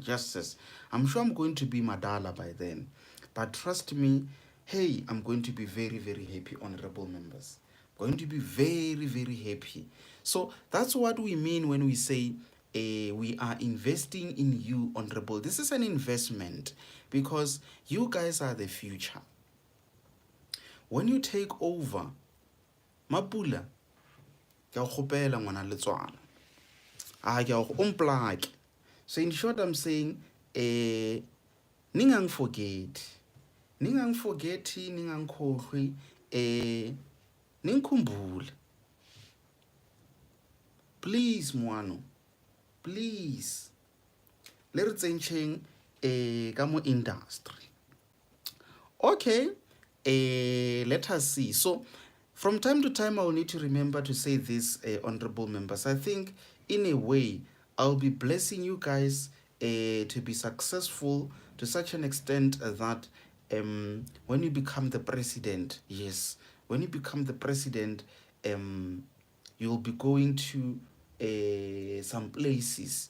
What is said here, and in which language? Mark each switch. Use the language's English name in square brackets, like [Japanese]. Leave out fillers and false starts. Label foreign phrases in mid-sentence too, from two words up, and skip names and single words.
[English] Just as I'm sure I'm going to be Madala by then, but trust me, hey, I'm going to be very happy, honorable members. Going to be very happy. So that's what we mean when we say we are investing in you, honorable. This is an investment because you guys are the future. When you take over, [Northern Sotho] Mapula, ke a kgopela ngwana letswana. Ke a go omplake. [English] So in short, I'm saying, ningang forget, [Zulu] ningang khohlwe, ningkhumbule. [English] Please, Moano, please. [Northern Sotho] Le re tsentsheng ka mo industry. [English] Okay, let us see. So from time to time, I'll need to remember to say this, honorable members. I think in a way, I'll be blessing you guys to be successful to such an extent that when you become the president, yes, when you become the president, you'll be going to some places.